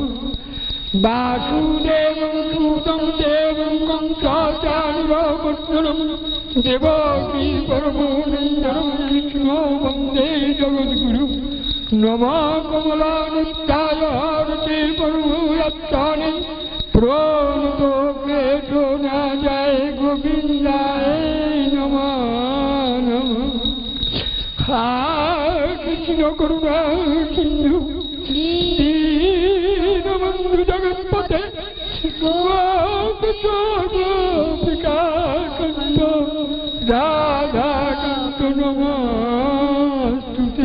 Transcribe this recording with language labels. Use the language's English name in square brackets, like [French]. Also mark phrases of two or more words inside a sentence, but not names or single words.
[Sanskrit] বাসুদেবং সুতং দেবং কংসাচানুরবর্ধনম দেবকী পরমানন্দং কৃষ্ণ বন্দে জগদ্গুরু। নমো কমলানিত্যায় হরতে পরমাত্মনে প্রণতো কেশো না যায় গোবিন্দায় নমো নমো। কৃষ্ণ করুণা সিন্ধু দীনবন্ধু জগৎপতে গোপিকাকান্ত রাধাকান্ত নমস্তুতে।